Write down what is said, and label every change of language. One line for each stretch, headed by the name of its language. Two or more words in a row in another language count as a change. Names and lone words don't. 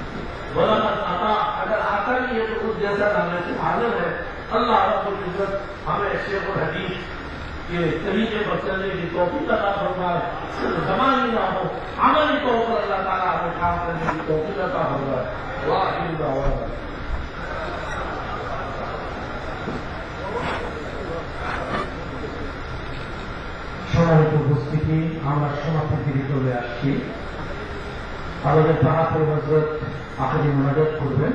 Urdu: غلط آتا اگر آتا نہیں ہے تو اس جیسا لانے سے حاضر ہے. اللہ رب العزت ہمیں شیخ الحدیث کے طریقے پر چلنے کی توفیق عطا فرمائے. صرف زمانی نہ ہو, عملی طور پر اللہ تعالیٰ ہمیں کام کرنے کی توفیق عطا فرمائے.
Arabic: وآخر دعوانا
Bangla: সম্মানিত উপস্থিতি, আমরা সমাপ্তির দিকে চলে আসছি. আমাদের পাহাড় হযরত আখেরি মোনাজাত করবেন.